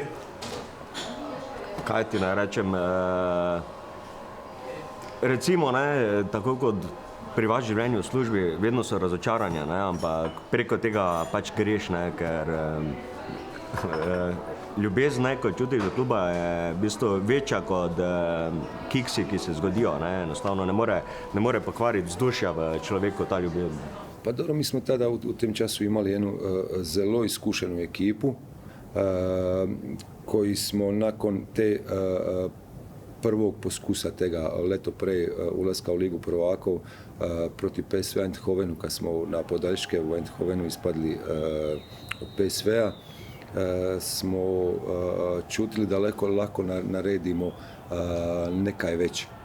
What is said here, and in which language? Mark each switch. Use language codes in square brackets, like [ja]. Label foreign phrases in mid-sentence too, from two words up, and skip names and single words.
[sl] Kaj ti naj rečem, recimo, ne, tako kot pri vaš življenju v službi, vedno so razočaranja, ne, ampak preko tega pač greš, ne, ker ljubezen, ko čutiš do kluba, je v bistvu večja kot kiksi, ki se zgodijo, ne, enostavno ne more pokvariti vzdušja v človeku ta ljubezen. Pa dobro, mi smo tada v tem času imali eno zelo izkušeno [hr] ekipu, koji smo nakon te prvog [sl] poskusa tega leto prej [hr] ulaska u Ligu prvakov [sl] proti PSV Eindhovenu, [hr] kad smo [sl] na podaljške [hr] u Eindhovenu ispadli od PSV-a, [sl] smo čutili da lako naredimo nekaj već.